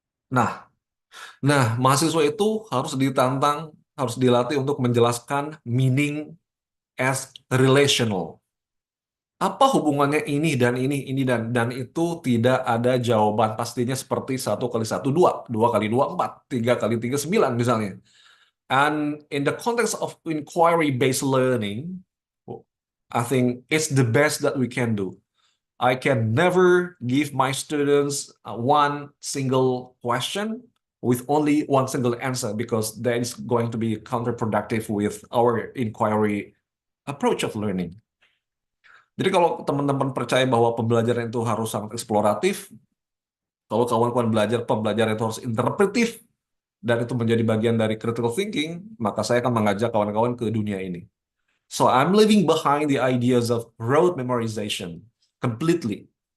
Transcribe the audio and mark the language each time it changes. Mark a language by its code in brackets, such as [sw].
[id] Nah, mahasiswa itu harus ditantang, harus dilatih untuk menjelaskan [en] meaning as relational. [id] Apa hubungannya ini dan ini dan itu tidak ada jawaban pastinya seperti 1 kali 1 2, 2 kali 2 4, 3 kali 3 9 misalnya. [en] And in the context of inquiry-based learning, I think it's the best that we can do. I can never give my students one single question with only one single answer because that is going to be counterproductive with our inquiry approach of learning. [id] Jadi kalau teman-teman percaya bahwa pembelajaran itu harus sangat eksploratif, kalau kawan-kawan belajar pembelajaran itu harus interpretif, dan itu menjadi bagian dari critical thinking, maka saya akan mengajak kawan-kawan ke dunia ini. [en] So I'm leaving behind the ideas of rote memorization completely.